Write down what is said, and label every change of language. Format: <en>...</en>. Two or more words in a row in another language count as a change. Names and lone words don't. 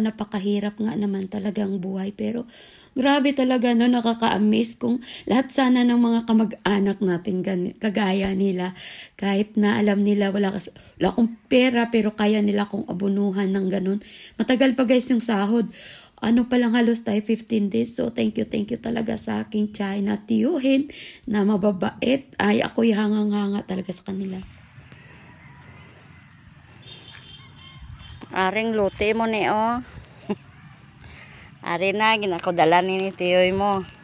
<tl>Napakahirap nga naman talagang buhay, pero grabe talaga no, nakaka-amaze kung lahat sana ng mga kamag-anak natin kagaya nila, kahit na alam nila wala akong pera pero kaya nila akong abunuhan ng ganun. Matagal pa guys yung sahod. Ano pa lang, halos tayo 15 days. So</tl> <en>thank you</en> <tl>talaga sa aking tiyahin na tiyuhin na mababait. Ay ako'y hangang-hanga talaga sa kanila.</tl> <hil>Aring luti mo ni oh. Ari na, ginakudala ni tiyoy mo.</hil>